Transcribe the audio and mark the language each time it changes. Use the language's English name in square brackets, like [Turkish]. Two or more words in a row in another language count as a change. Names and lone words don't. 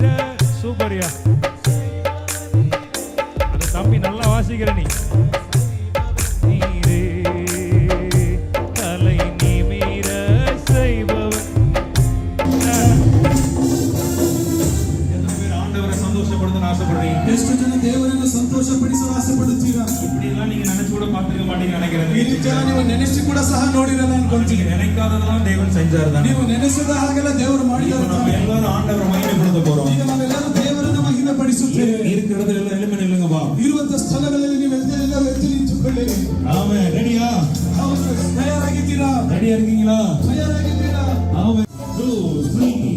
[Tamil] சூப்பரியா, அந்த தம்பி நல்லா வாசிக்கிற நீ. நீரே தலை நிமிர செய்பவர். எத்தனை பேர் ஆண்டவரை சந்தோஷப்படுத்தணும்னு ஆசைப்படுறீங்க? [Kannada] ಎಷ್ಟು ಜನ ದೇವರನ್ನು ಸಂತೋಷಪಡಿಸಲು ಆಸೆಪಡುತ್ತೀರಾ? [Tamil] இப்படி எல்லாம் நீங்க நினைச்சு கூட பார்த்துக்க மாட்டீங்க நினைக்கிறேன். [Kannada] ಈ ರೀತಿ ನೀವು ನೆನೆಸಿ ಕೂಡ ಸಹ ನೋಡಿರಲ್ಲ ಅನ್ಕೊಂತೀನಿ. [Tamil] நீங்க நினைக்காததெல்லாம் தேவன் செஞ்சாரு தான். [Kannada] ನೀವು ನೆನೆಸದ ಹಾಗೆಲ್ಲ ದೇವರು [Tamil] இப்ப [Kannada] ಮಾಡಿದ್ದಾರೆ. [Tamil] நம்ம எல்லாரும் ஆண்டவரை மகிமைப்படுத்த போறோம். [Kannada] ಈಗ ನಾವೆಲ್ಲರೂ ದೇವರನ್ನು ಮಹಿಮೆ ಪಡಿಸುತ್ತೇವೆ. [Tamil] இருக்கிற இடத்துல எல்லாம் எலும்பி நில்லுங்க வா. [Kannada] ಇರುವಂತ ಸ್ಥಳಗಳಲ್ಲಿ ನೀವು ಎಲ್ಲರೂ ಎದ್ದು ನಿಂತುಕೊಳ್ಳಿರಿ. [Tamil] ஆமே. ரெடியா? [Kannada] ಹೌದು, ತಯಾರಾಗಿದ್ದೀರಾ? [Tamil] ரெடியா இருக்கீங்களா? [Kannada] ತಯಾರಾಗಿದ್ದೀರಾ? [Tamil] ஆமே. 2 3